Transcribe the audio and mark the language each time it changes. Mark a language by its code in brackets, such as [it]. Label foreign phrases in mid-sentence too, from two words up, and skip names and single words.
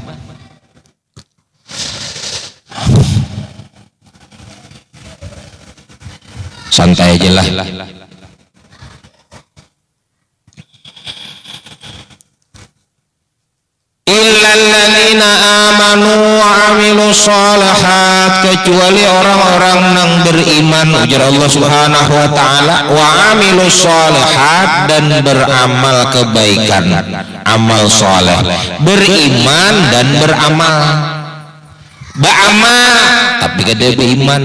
[bjn] Santai aja lah. [ar] إلا الذين آمنوا وعملوا الصالحات, [bjn] kecuali orang-orang yang beriman ujar Allah [ar] سبحانه وتعالى, وعملوا الصالحات, [bjn] dan beramal kebaikan, amal soleh. Beriman dan beramal. Beramal tapi kada beriman.